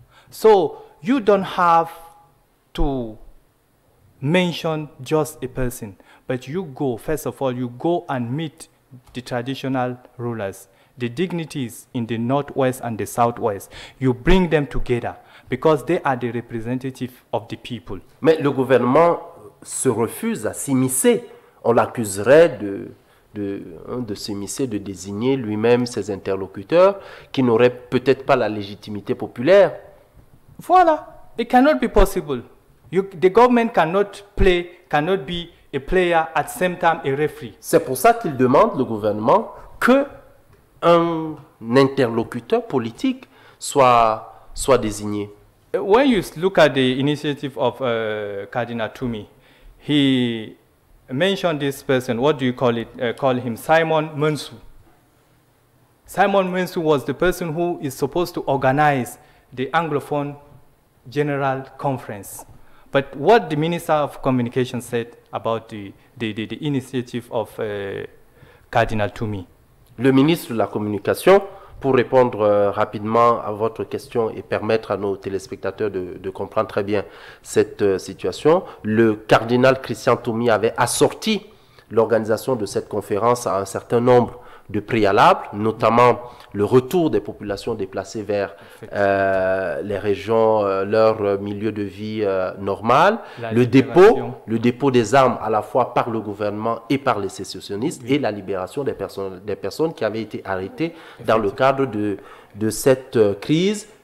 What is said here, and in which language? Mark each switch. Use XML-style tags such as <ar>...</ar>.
<en>So you don't have to mention just a person, but you go, first of all, you go and meet the traditional rulers, the dignitaries in the northwest and the southwest. You bring them together because they are the representatives of the people.</en> <fr>Mais le gouvernement se refuse à s'immiscer. On l'accuserait de s'immiscer, de désigner lui-même ses interlocuteurs qui n'auraient peut-être pas la légitimité populaire. Voilà. It cannot be possible.</fr> <en>The government cannot be a player at the same time a referee.</en> <fr>C'est pour ça qu'il demande, le gouvernement, que un interlocuteur politique soit désigné.</fr> <en>When you look at the initiative of Cardinal Toumi, he mentioned this person, what do you call it? Call him Simon Mensou. Simon Mensou was the person who is supposed to organize the Anglophone General Conference. But what the Minister of Communication said about the initiative of Cardinal Toumi?</en> <fr>Le ministre de la Communication, pour répondre rapidement à votre question et permettre à nos téléspectateurs de comprendre très bien cette situation, le cardinal Christian Toumi avait assorti l'organisation de cette conférence à un certain nombre de préalables, notamment le retour des populations déplacées vers les régions, leur milieu de vie normal, le dépôt des armes à la fois par le gouvernement et par les sécessionnistes, et la libération des personnes qui avaient été arrêtées dans le cadre de cette crise.</fr>